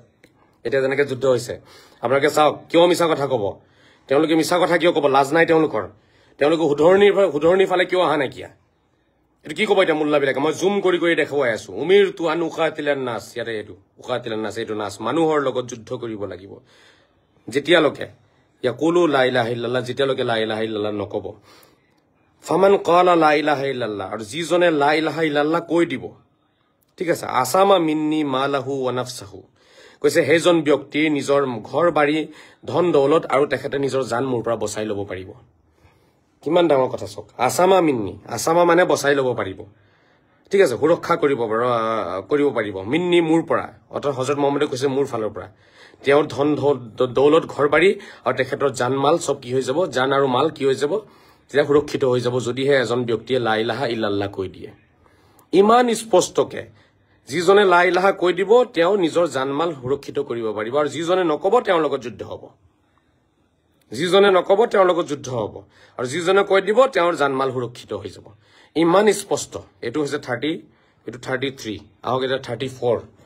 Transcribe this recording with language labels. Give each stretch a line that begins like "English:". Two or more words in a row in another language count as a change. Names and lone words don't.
Assamese: এতিয়া যেনেকে যুদ্ধ হৈছে, আপোনালোকে চাওক, কিয় মিছা কথা ক'ব? তেওঁলোকে মিছা কথা কিয় ক'ব? লাজ নাই তেওঁলোকৰ? তেওঁলোকে শুধৰণিৰ ফালে কিয় অহা নাইকিয়া? এইটো কি ক'ব এতিয়া মোল্লাবিলাকে? মই জুম কৰি দেখুৱাই আছো।
Arabic: أمرت أن أقاتل الناس,
Assamese: ইয়াতে এইটো
Arabic: أقاتل الناس,
Assamese: এইটো নাছ, মানুহৰ লগত যুদ্ধ কৰিব লাগিব। যেতিয়ালৈকে
Arabic: يقولوا لا إله إلا الله
Assamese: যেতিয়ালৈকে
Arabic: لا إله إلا الله
Assamese: নকব
Arabic: فمن قال لا إله إلا الله
Assamese: আৰু যিজনে
Arabic: لا إله إلا الله
Assamese: কৈ দিব ঠিক আছে
Arabic: عصم مني ماله ونفسه
Assamese: কৈছে সেইজন ব্যক্তি নিজৰ ঘৰ বাৰী ধন দৌলত আৰু তেখেতে নিজৰ জান মোৰ পৰা বচাই ল'ব পাৰিব কিমান ডাঙৰ কথা চক
Arabic: عصم مني
Assamese: আসামা মানে বচাই ল'ব পাৰিব ঠিক আছে সুৰক্ষা কৰিব পাৰিব মিন্নি মোৰ পৰা অৰ্থাৎ হযৰত মুহাম্মদে কৈছে মোৰ ফালৰ পৰা তেওঁৰ ধন দৌলত ঘৰ বাৰী আৰু তেখেতৰ জান মাল সব কি হৈ যাব জান আৰু মাল কি হৈ যাব তেতিয়া সুৰক্ষিত হৈ যাব যদিহে এজন ব্যক্তিয়ে
Arabic: لا إله إلا الله
Assamese: কৈ দিয়ে ইমান স্পষ্টকে যিজনে
Arabic: لا إله
Assamese: কৈ দিব তেওঁ নিজৰ জানমাল সুৰক্ষিত কৰিব পাৰিব আৰু যিজনে নকব তেওঁৰ লগত যুদ্ধ হ'ব যিজনে নকব তেওঁৰ লগত যুদ্ধ হ'ব আৰু যিজনে কৈ দিব তেওঁৰ জানমাল সুৰক্ষিত হৈ যাব ইমান স্পষ্ট এটো হৈছে 30 এটো 33 আহক এটা 34